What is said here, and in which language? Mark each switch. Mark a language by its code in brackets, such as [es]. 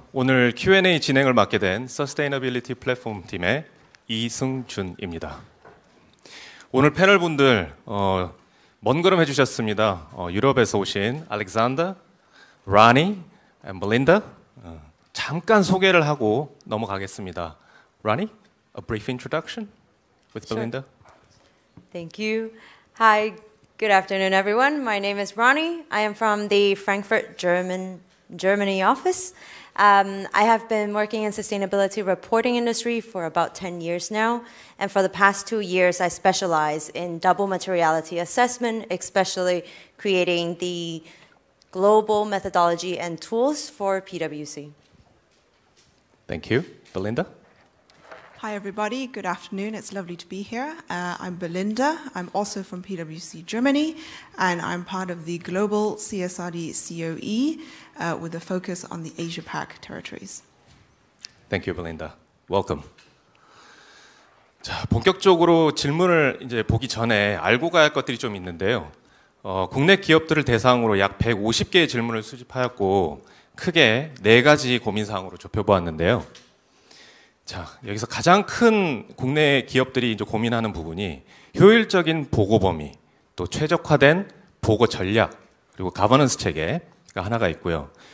[ko] 오늘 Q&A 진행을 맡게 된 서스테이너빌리티 플랫폼 팀의 이승준입니다. 오늘 패널 분들 먼 걸음 해주셨습니다. 유럽에서 오신 알렉산더, 라니, 멜린다 잠깐 소개를 하고 넘어가겠습니다. [en] 라니, a brief introduction with Belinda. Thank you. Hi, good afternoon, everyone. My name is Ronnie. I am from the Frankfurt, Germany office. I have been working in sustainability reporting industry for about 10 years now, and for the past 2 years I specialize in double materiality assessment, especially creating the global methodology and tools for PwC. Thank you. Belinda? Hi everybody, good afternoon, it's lovely to be here. I'm Belinda, I'm also from PwC Germany, and I'm part of the global CSRD COE with a focus on the Asia-Pac territories. Thank you, Belinda. Welcome. [ko] 자, 본격적으로 질문을 이제 보기 전에 알고 가야 할 것들이 좀 있는데요. 국내 기업들을 대상으로 약 150개의 질문을 수집하였고 크게 4가지 고민사항으로 좁혀보았는데요. 자, 여기서 가장 큰 국내 기업들이 이제 고민하는 부분이 효율적인 보고 범위, 또 최적화된 보고 전략, 그리고 가버넌스 체계가 하나가 있고요.